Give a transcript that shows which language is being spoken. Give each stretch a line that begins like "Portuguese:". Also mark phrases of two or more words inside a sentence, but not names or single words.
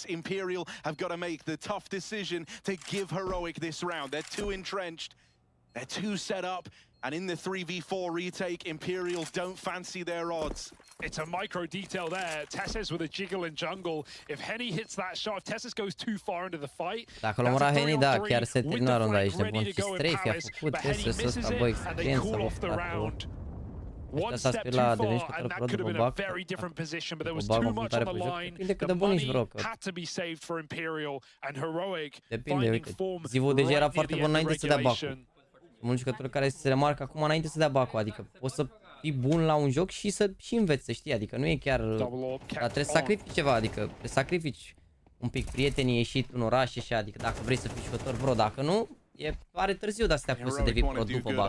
English: Imperial have got to make the tough decision to give Heroic this round. They're too entrenched. They're too set up. And in the 3v4 retake, Imperial don't fancy their odds. It's a micro detail there. Tesses with a jiggle in jungle. If Henny hits that shot, if Tesses goes too far into the fight,
Romanian: dacă l-a omora Henny, da, chiar se termină runda aici de bun. Și strafe a făcut testul ăsta, bă, experiență, bă,
English: one step too far, and that could have been a very different position, but there was too much on the line. The money had to be saved for Imperial, and Heroic finding form
Romanian: deja era
English: right
Romanian: foarte
English: near
Romanian: bun
English: the end
Romanian: înainte
English: of
Romanian: să dea bacul.
English: regulation.
Romanian: Mulți jucători care se remarcă acum înainte să dea bacul, adică poți să fii bun la un joc și să și înveți, să știi, adică nu e chiar... Dar trebuie să sacrifici ceva, adică trebuie să sacrifici un pic prietenii, ieșit în oraș și așa, adică dacă vrei să fii jucător pro, dacă nu, pare târziu de astea pus să devii pro după bac.